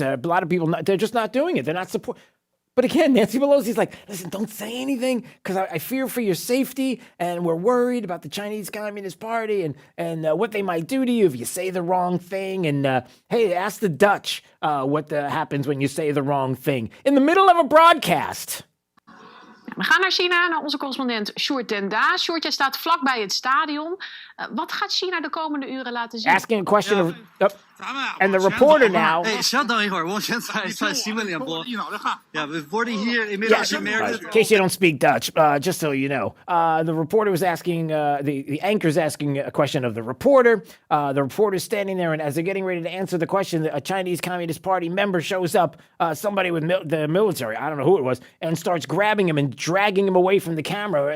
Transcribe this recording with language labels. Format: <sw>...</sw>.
<en>A lot of people, they're just not doing it. They're not support. But again, Nancy Pelosi's like, listen, don't say anything because I fear for your safety and we're worried about the Chinese Communist Party and what they might do to you if you say the wrong thing. And hey, ask the Dutch what happens when you say the wrong thing in the middle of a broadcast.</en> <nl>We gaan naar China, naar onze correspondent Sjoerd Den Daas. Sjoerd, jij staat vlakbij het stadion. Wat gaat China de komende uren laten zien?</nl> <en>Asking a question of... and the reporter now... Hey,</en> <zh>稍等一会儿，我先在新闻联播。</zh> <en>Yeah, reporting here in America. In case you don't speak Dutch, just so you know. The reporter was asking, the anchor's asking a question of the reporter. The reporter's standing there, and as they're getting ready to answer the question, a Chinese Communist Party member shows up, somebody with the military, I don't know who it was, and starts grabbing him and dragging him away from the camera.</en>